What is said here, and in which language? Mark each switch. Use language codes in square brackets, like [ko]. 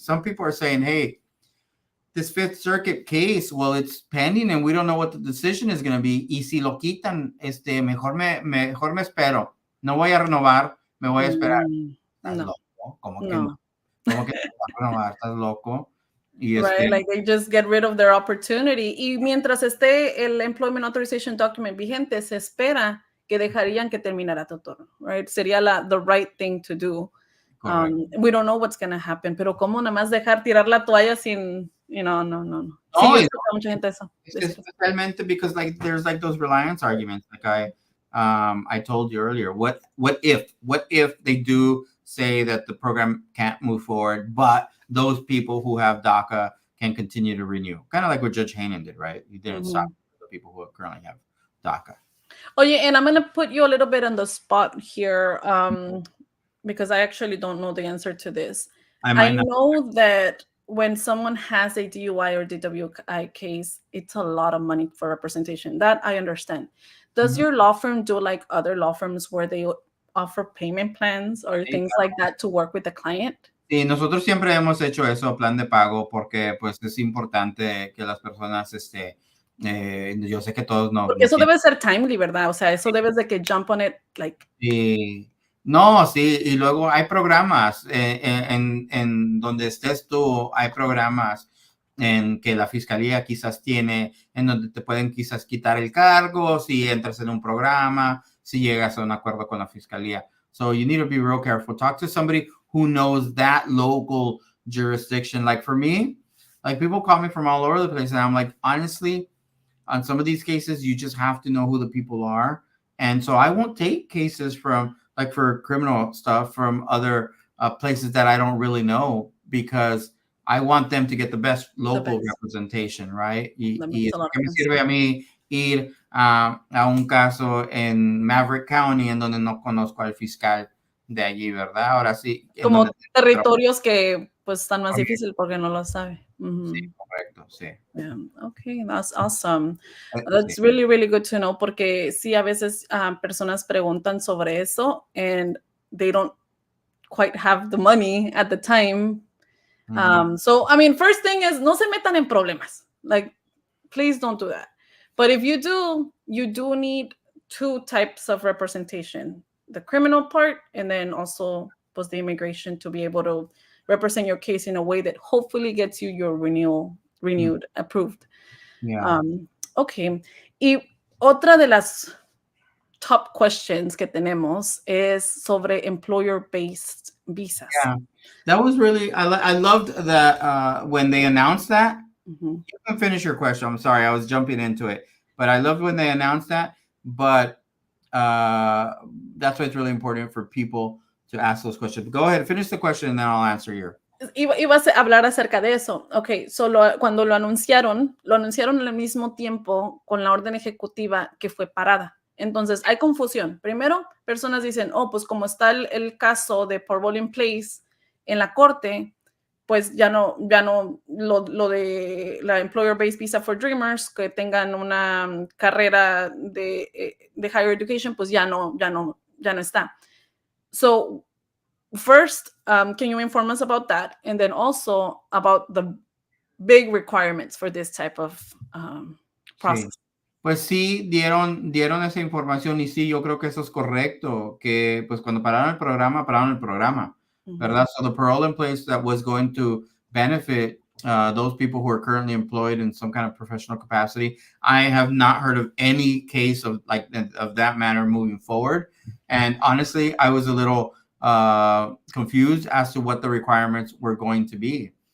[en] Some people are saying, hey, this Fifth Circuit case, well, it's pending and we don't know what the decision is going to be. [es] Y si lo quitan, mejor me espero. No voy a renovar, me voy a esperar. ¿Estás No. loco? ¿Cómo que No. no? ¿Cómo que no vas a renovar? ¿Estás loco? Y [en] Right, like they just get rid of their opportunity. [es] Y mientras esté el Employment Authorization Document vigente, se espera que dejarían que terminara tu turno, right? Sería [en] the right thing to do. We don't know what's going to happen, [es] pero cómo nada más dejar tirar la toalla sin, no. Sí, yo escucho a mucha gente eso. Especialmente [en] because like there's like those reliance arguments. Like I told you earlier, what if they do say that the program can't move forward, but those people who have DACA can continue to renew? Kind of like what Judge Hanen did, right? He didn't stop the people who currently have DACA. Oye, and I'm going to put you a little bit on the spot here because I actually don't know the answer to this. I know that when someone has a DUI or DWI case, it's a lot of money for representation. That I understand. Does your law firm do like other law firms where they offer payment plans or things like that to work with the client? [es] Sí, nosotros siempre hemos hecho eso, plan de pago, porque pues es importante que las personas, yo sé que todos no. Porque eso debe ser timely, ¿verdad? O sea, eso debes de que [en] jump on it, [es] like. Sí. No, sí, y luego hay programas en donde estés tú, hay programas en que la fiscalía quizás tiene, en donde te pueden quizás quitar el cargo si entras en un programa, si llegas a un acuerdo con la fiscalía. [en] So you need to be real careful. Talk to somebody who knows that local jurisdiction. Like for me, like people call me from all over the place and I'm like, honestly, on some of these cases, you just have to know who the people are. And so I won't take cases from, like for criminal stuff, from other places that I don't really know, because I want them to get the best local representation, right? [es] Y ¿qué me sirve a mí ir a un caso en Maverick County en donde no conozco al fiscal de allí, ¿verdad? Ahora sí. Como territorios que pues están más difíciles porque no lo sabe. Sí, correcto, sí. [en] Yeah. Okay, that's awesome. That's really, really good to know, [es] porque sí, a veces personas preguntan sobre eso [en] and they don't quite have the money at the time. So, I mean, first thing is, [es] no se metan en problemas. [en] Like, please don't do that. But if you do need two types of representation, the criminal part and then also pues, the immigration, to be able to represent your case in a way that hopefully gets you your renewed, approved. Yeah. Okay. [es] Y otra de las [en] top questions [es] que tenemos es sobre employer-based visas. [en] Yeah, that was really, I loved that when they announced that. You can finish your question. I'm sorry, I was jumping into it, but I loved when they announced that. But that's why it's really important for people to ask those questions. Go ahead, finish the question, and then I'll answer your. [es] Ibas a hablar acerca de eso. Ok, cuando lo anunciaron al mismo tiempo con la orden ejecutiva que fue parada. Entonces, hay confusión. Primero, personas dicen, pues como está el caso de parole in place en la corte, pues ya no lo de la employer-based visa for dreamers, que tengan una carrera de higher education, pues ya no está. [en] So, first, can you inform us about that? And then also about the big requirements for this type of process. [es] Sí. Pues sí, dieron esa información y sí, yo creo que eso es correcto, que pues cuando pararon el programa, ¿verdad? [en] So the parole in place that was going to benefit those people who are currently employed in some kind of professional capacity, I have not heard of any case of that manner moving forward. And honestly, I was a little confused as to what the requirements were going to be.